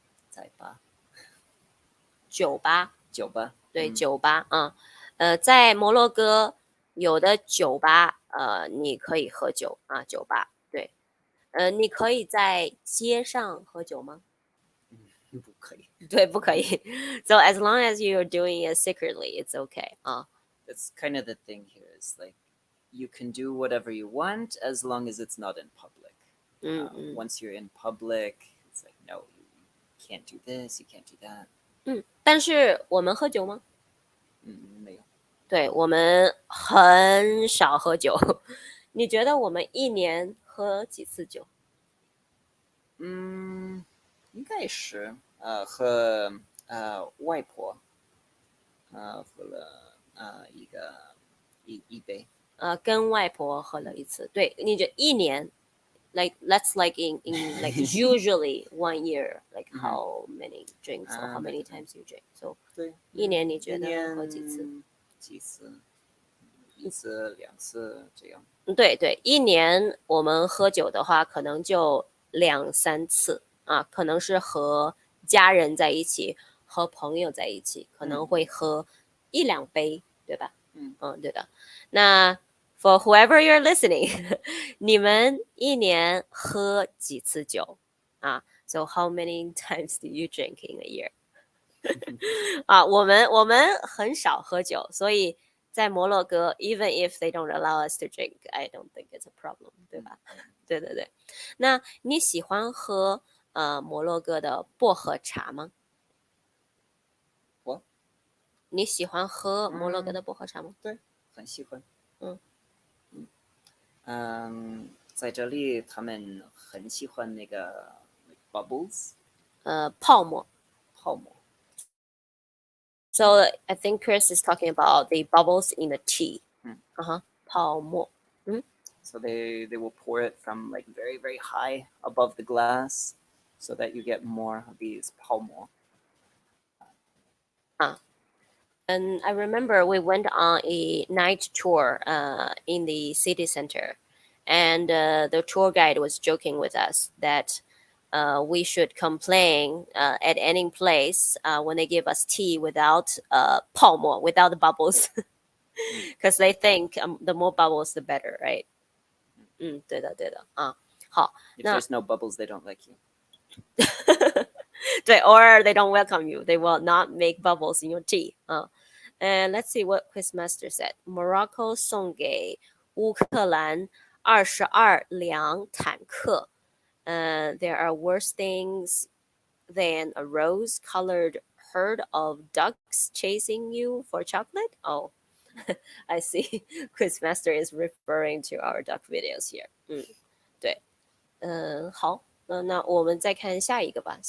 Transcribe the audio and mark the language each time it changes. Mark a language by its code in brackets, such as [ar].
[zh] 在吧？酒吧。对，酒吧在摩洛哥有的酒吧你可以喝酒酒吧对。你可以在街上喝酒吗？不可以。对，不可以。 [en] So as long as you're doing it secretly, it's okay 啊。 That's kind of the thing here is like you can do whatever you want as long as it's not in public. Once you're in public, it's like no, you can't do this, you can't do that. [zh] 但是我们喝酒吗？没有。对，我们很少喝酒。你觉得我们一年喝几次酒？应该是和外婆喝了一杯。跟外婆喝了一次。对，你觉得一年？ [en] Like let's like in like usually 1 year, like how many drinks or how many times you drink? So [zh] 对，一年你觉得喝几次？几次？一次、两次这样。对对，一年我们喝酒的话，可能就2-3次啊，可能是和家人在一起，和朋友在一起，可能会喝1-2杯，对吧？对的。 [en] 那 for whoever you're listening， [zh] 你们一年喝几次酒啊？ [en] So how many times do you drink in a year？ [zh] 啊，我们很少喝酒，所以在摩洛哥 [en] ，even if they don't allow us to drink, I don't think it's a problem， [zh] 对吧？对对对。那你喜欢喝摩洛哥的薄荷茶吗？我你喜欢喝摩洛哥的薄荷茶吗？对，很喜欢。嗯在这里他们很喜欢那个 bubbles，泡沫。泡沫。 [en] So I think Chris is talking about the bubbles in the tea. [zh] 泡沫。 [en] So they will pour it from like very very high above the glass, so that you get more of these 泡沫。 And I remember we went on a night tour in the city center, and the tour guide was joking with us that we should complain at any place when they give us tea without 泡沫, without the bubbles, because they think the more bubbles the better, right? [zh] 对的对的啊。好， [en] If there's no bubbles, they don't like you. 对 or they don't welcome you. They will not make bubbles in your tea. And let's see what Quizmaster said. [zh] Morocco 送给乌克兰22辆坦克。 [en] There are worse things than a rose-colored herd of ducks chasing you for chocolate. Oh, I see. Quizmaster is referring to our duck videos here. [zh] 对，好。那我们再看下一个吧。